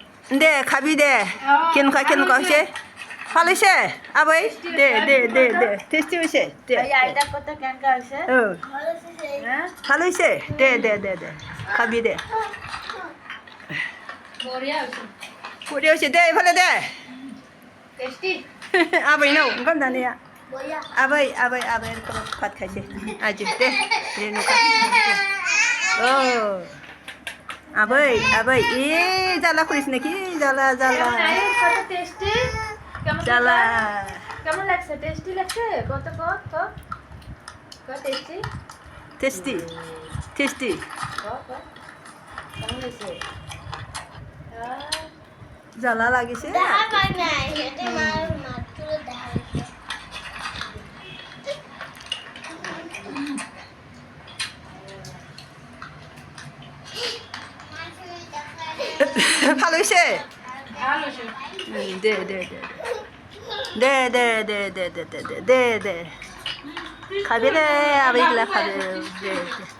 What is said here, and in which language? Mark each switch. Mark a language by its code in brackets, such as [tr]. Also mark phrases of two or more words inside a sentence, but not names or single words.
[as] দে খাবি দে কেনেকুৱা হৈছে ভাল হৈছে আবৈ দে দে দে দে টেষ্টি হৈছে দে ভাল হৈছে দে দে দে দে খাবি দে বঢ়িয়া হৈছে দে এইফালে দে [brx] আবৈनाव ओंखाम जानाया आबै भात खायसे आजि दे रेनुका आबै [bn] জ্বালা করিস নাকি জ্বালা কেমন লাগছে? টেস্টি লাগছে? কত টেস্টি টেস্টি কেমন হয়েছে? জ্বালা লাগিছে ভালো হয়েছে দে দে দে দে দে দে দে দে দে দে দে খাবি রে আবেগলা খাবে দে